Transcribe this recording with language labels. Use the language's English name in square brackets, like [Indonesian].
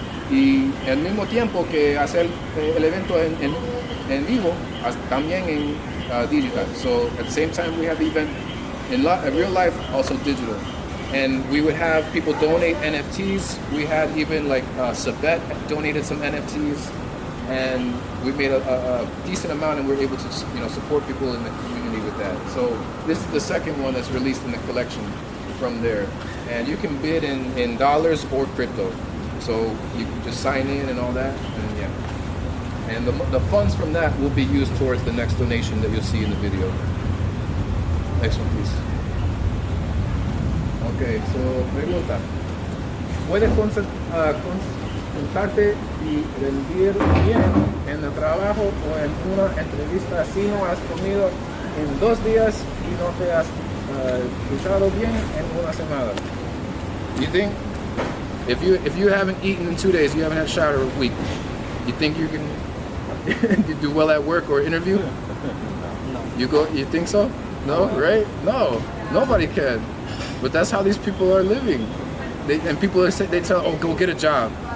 [Spanish] Y al mismo tiempo que hacer el evento en vivo, también en digital. [English] So at the same time we have the event in real life, also digital. And we would have people donate NFTs. We had even like Sabet donated some NFTs, and we made a decent amount, and we were able to support people in the community with that. So this is the second one that's released in the collection from there, and you can bid in dollars or crypto. So you can just sign in and all that, and yeah. And the funds from that will be used towards the next donation that you'll see in the video. Next one, please. [Spanish] Ok, so pregunta. ¿Puedes concentrarte y rendir bien en el trabajo o en una entrevista si no has comido en 2 días y no te has duchado bien en una semana? [English] You think if you haven't eaten in 2 days, you haven't had a shower a week, you think you can you do well at work or interview? No. You think so? No, right? No, nobody can. But that's how these people are living. And people they tell, oh, go get a job.